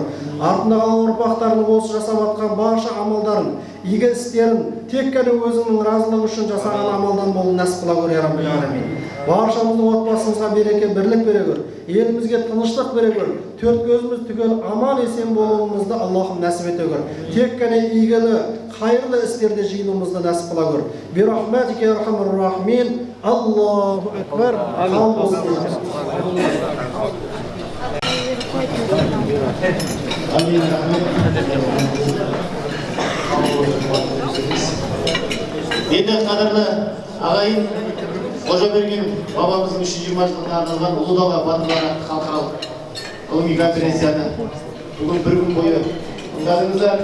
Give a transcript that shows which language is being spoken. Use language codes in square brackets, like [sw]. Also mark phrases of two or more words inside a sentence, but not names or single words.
[kk] Артында қалған ұрпақтарының осы жасап атқан барша амалдарын, игі істерін тек қана өзіңнің разылығы үшін жасаған амалдан болу нәсіп қыла көр, [ar] يا رب العالمين. [kk] Баршамыздың отбасымызға береке, бірлік бере көр. Елімізге тыныштық бере көр. Төрт көзіміз түгел аман есен болуымызды Аллахым нәсіп ете көр. Тек қана игілі, қайырлы істерде жиынуымызды нәсіп қыла көр. [ar] برحمتك يا أرحم الراحمين الله أكبر. Amin, [kk] рахмет. Енді қадірлі ағайын, Қожаберген бабамыздың 320 жылдығына арналған Ұлы Дала батырлары атты халықаралық ғылыми конференцияны бүгін бір күн бойы тыңдадыңыздар.